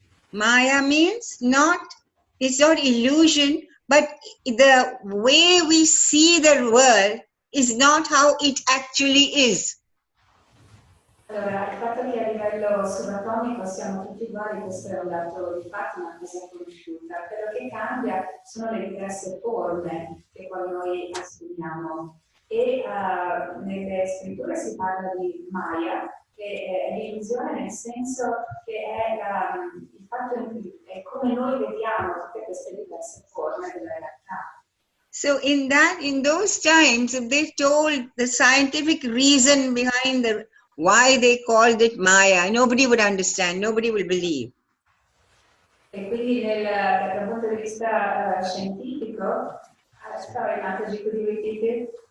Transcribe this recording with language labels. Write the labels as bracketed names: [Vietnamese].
[English] Maya means it's not illusion, but the way we see the world is not how it actually is. [Italian] Allora, il fatto che a livello subatomico siamo tutti uguali, questo è un dato di fatto, una cosa conosciuta. Quello che cambia sono le diverse forme che poi noi assumiamo. E nelle scritture si parla di Maya, che è l'illusione nel senso che è il fatto è come noi vediamo tutte queste diverse forme della realtà. [English] So in those times, if they told the scientific reason behind why they called it Maya, nobody would understand, nobody will believe. [Italian] E quindi dal punto di vista scientifico, [English] sorry, Mataji, could you repeat it?